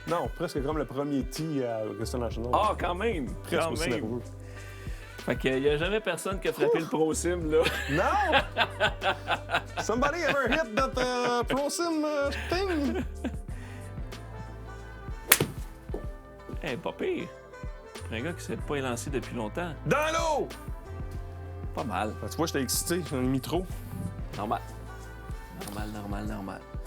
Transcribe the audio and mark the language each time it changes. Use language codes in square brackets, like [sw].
[fr] Non, presque comme le premier tee à Augusta National. Ah, quand même! presque Quand aussi même. nerveux. Fait qu'il n'y a jamais personne qui a frappé le ProSim, là. Non! [en] Somebody ever hit that ProSim thing? [fr] Hey, pas pire. Pour un gars qui ne s'est pas élancé depuis longtemps. Dans l'eau! Pas mal. Tu vois, j'étais excité, j'ai mis trop. Normal. Normal.